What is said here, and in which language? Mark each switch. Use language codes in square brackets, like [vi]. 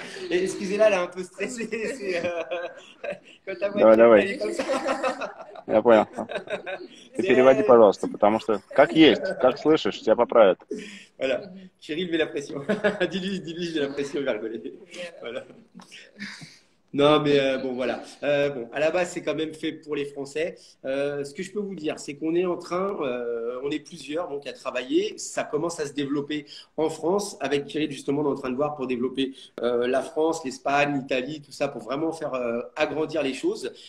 [fr] Excusez-la, elle est un peu stressée. Quand ta voix [ru] Давай. [fr] comme ça. [ru] Я понял. Ты переводи, пожалуйста, потому что как есть, как слышишь, тебя поправят. [fr] Voilà. Kirill met la pression. dis-lui, j'ai la pression, il va rigoler. Voilà. Non, mais bon, voilà. Bon, à la base, c'est quand même fait pour les Français. Ce que je peux vous dire, c'est qu'on est en train, on est plusieurs donc à travailler. Ça commence à se développer en France. Avec Kirill, justement, on est en train de voir pour développer la France, l'Espagne, l'Italie, tout ça, pour vraiment faire agrandir les choses.